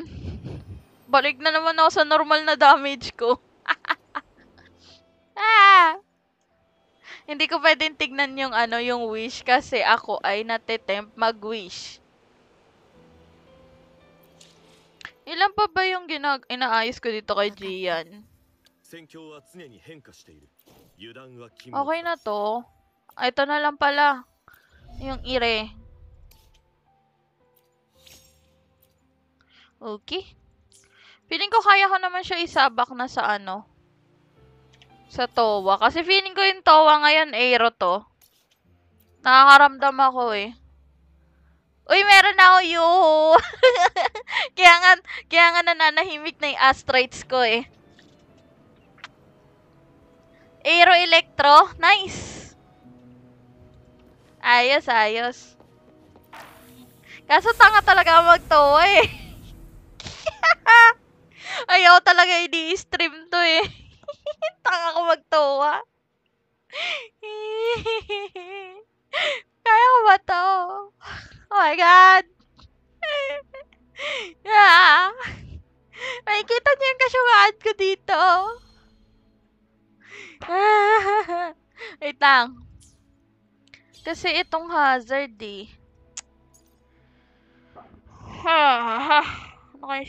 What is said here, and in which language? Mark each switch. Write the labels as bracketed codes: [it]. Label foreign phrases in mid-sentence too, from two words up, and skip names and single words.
[tl] Balik na naman ako sa normal na damage ko. Hindi ko pwedeng tignan yung yung wish kasi ako ay natitempt mag-wish. Ilan pa ba yung inaayos ko dito kay Gian? [ja] 戦況は常に変化している。油断は禁物。 [tl] Okay na to. Ito na lang pala. Yung ire. Okay. Feeling ko kaya ko naman siya isabak na sa sa Towa. Kasi feeling ko yung Towa ngayon, Aero to. Nakakaramdam ako eh. Uy, meron na ako yuhu. kaya nga nananahimik na yung astrites ko eh. Aero Electro. Nice. Ayos, ayos. Kaso tanga talaga mag-Towa eh. Ayaw talaga i-stream to eh. Tanga ko mag-Towa. Kaya ko ba to? [en] Oh my God. Yeah. [tl] Makikita niyo yung kasyungaan ko dito. Wait lang. Kasi itong hazard eh. Ano kaya?